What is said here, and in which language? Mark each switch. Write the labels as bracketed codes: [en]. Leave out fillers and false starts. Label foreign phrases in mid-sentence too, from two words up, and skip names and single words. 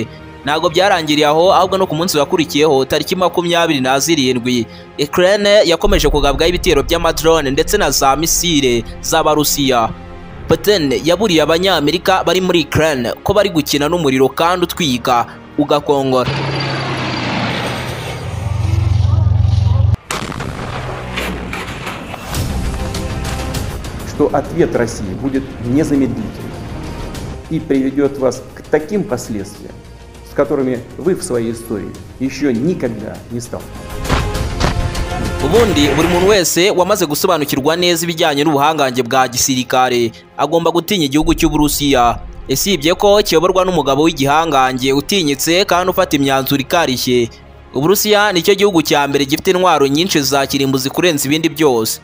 [rw] Ntago byarangiriye aho, ahubwo no ku munsi wakurikiyeho tariki 27 Ukraine yakomeje kugabwaho ibitero by'amadrone ndetse na za misire z'Abarusiya. Putin yaburiye abanyamerika bari muri Ukraine ko bari gukina n'umuriro kandi utwika ugakongora. [ru] Что ответ России будет незамедлительным и приведет вас к таким последствиям, с которыми вы в своей истории еще никогда не сталкивались. [rw] Ubundi buri muntu wese wamaze gusobanukirwa neza ibijyanye n'ubuhangange bwa gisirikare agomba gutinya igihugu cy'Uburusiya. Esibye ko kiyoborwa n'umugabo w'igihangange utinyitse kandi ufata imyanzuro ikarishye. Uburusiya nicyo gihugu cya mbere gifite intwaro nyinshi za kirimbuzi kurenza ibindi byose.